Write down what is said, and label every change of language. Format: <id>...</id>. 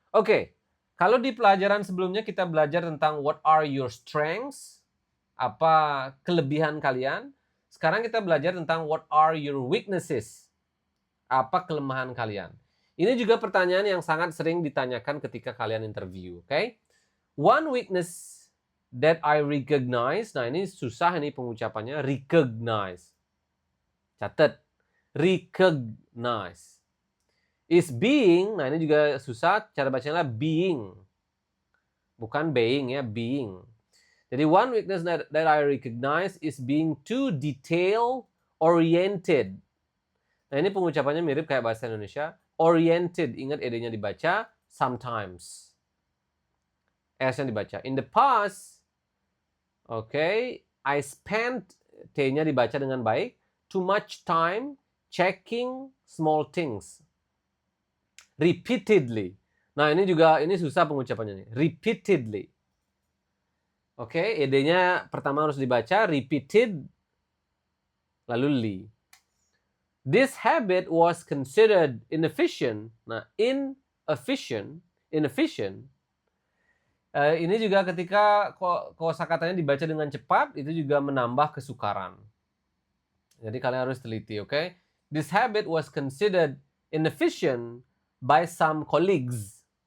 <id>Oke, kalau di pelajaran sebelumnya kita belajar tentang</id> <en>what are your strengths,</en> <id>apa kelebihan kalian. Sekarang kita belajar tentang</id> <en>what are your weaknesses,</en> <id>apa kelemahan kalian. Ini juga pertanyaan yang sangat sering ditanyakan ketika kalian interview, oke?</id> <en>One weakness that I recognize.</en> <id>Nah, ini susah ini pengucapannya. Recognize. Catat.</id> <en>Recognize. Is being.</en> <id>Nah, ini juga susah. Cara bacanya being. Bukan being ya, being.</id> <en>Jadi one weakness that I recognize is being too detail oriented.</en> <id>Nah, ini pengucapannya mirip kayak bahasa Indonesia. Oriented. Ingat ed-nya dibaca sometimes. S-nya dibaca.</id> <en>In the past, I spent,</en> <id>T-nya dibaca dengan baik,</id> <en>too much time checking small things. Repeatedly.</en> <id>Nah, ini susah pengucapannya nih. Repeatedly. ED-nya pertama harus dibaca, repeated, lalu li.</id> <en>This habit was considered inefficient.</en> <id>Nah, inefficient. Ini juga ketika kosakatanya dibaca dengan cepat, itu juga menambah kesukaran. Jadi kalian harus teliti, oke?</id> <en>This habit was considered inefficient by some colleagues.</en>